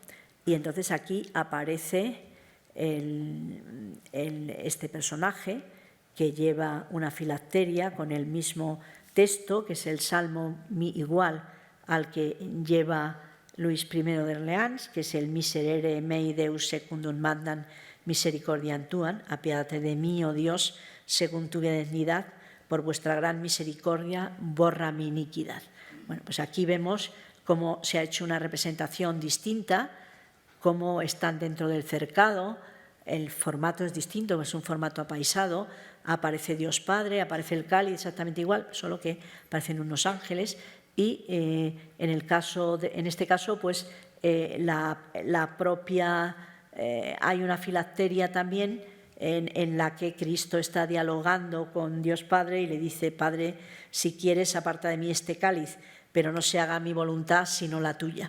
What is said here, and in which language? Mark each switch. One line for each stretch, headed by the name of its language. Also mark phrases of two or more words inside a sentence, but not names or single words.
Spanish: Y entonces aquí aparece este personaje que lleva una filacteria con el mismo texto, que es el salmo igual al que lleva Luis I de Orleans, que es el
Latin: Miserere mei Deus secundum mandam misericordiam tuam,
Spanish: apiádate de mí, oh Dios, según tu benignidad, por vuestra gran misericordia, borra mi iniquidad. Bueno, pues aquí vemos cómo se ha hecho una representación distinta, cómo están dentro del cercado, el formato es distinto, es un formato apaisado, aparece Dios Padre, aparece el cáliz exactamente igual, solo que aparecen unos ángeles, y en este caso, pues la propia, hay una filacteria también en la que Cristo está dialogando con Dios Padre y le dice: Padre, si quieres, aparta de mí este cáliz, pero no se haga mi voluntad sino la tuya.